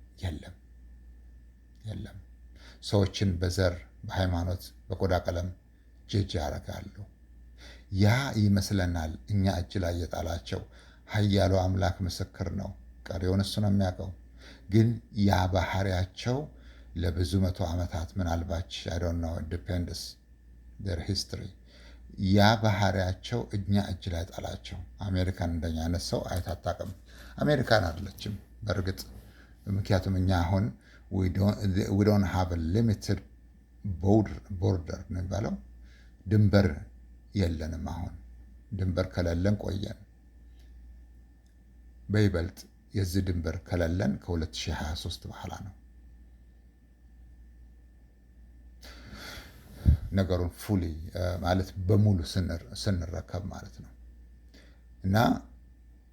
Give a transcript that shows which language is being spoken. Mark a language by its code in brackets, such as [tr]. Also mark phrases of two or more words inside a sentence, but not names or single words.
[am] የለም። ሰዎችን በዘር በሃይማኖት በቆዳ ቀለም ጀጅ ያደርጋሉ። ያ ይመስለናል እኛ እጅ ላይ የጣላቸው። ኃያሉ አምላክ ምስክር ነው። ቀሪውን እሱ ነው የሚያውቀው። ግን ያ ባህሪያቸው ለብዙ መቶ ዓመታት ምናልባች [en] I don't know depends their history [am] ያ ባህሪያቸው እኛ እጅ ላይ ጣላቸው። አሜሪካን እንደኛ አይነት ሰው አይታጣቅም። አሜሪካን አይደለችም በእርግጥ። ምክንያቱም እኛ አሁን [en] we don't have a limited border [am] ነው የሚባለው። ድንበር የለንም። አሁን ድንበር ከሌለን ቆየን። በይበልጥ የዚህ ድንበር ከሌለን ከ2023 በኋላ ነው ነገሩን ፉሊ ማለት በሙሉ ስንረከብ ማለት ነው። እና